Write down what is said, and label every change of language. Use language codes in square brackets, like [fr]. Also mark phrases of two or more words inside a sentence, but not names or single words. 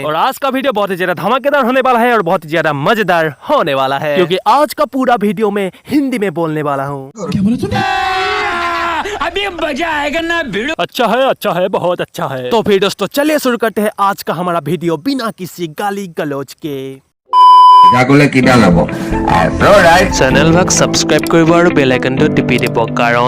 [hi] और आज का वीडियो बहुत ही ज्यादा धमाकेदार होने वाला है और बहुत ही ज्यादा मजेदार होने वाला है, क्योंकि आज का पूरा वीडियो में हिंदी में बोलने वाला हूँ। अभी मजा आएगा ना भिड़ो। अच्छा है, बहुत अच्छा है। तो फिर दोस्तों चलिए शुरू करते हैं आज का हमारा वीडियो बिना किसी गाली गलौज के। [as] চেনেল ভাগ সাবস্ক্রাইব কৰিব আৰু বেল আইকনটো টিপি দিব কাৰণ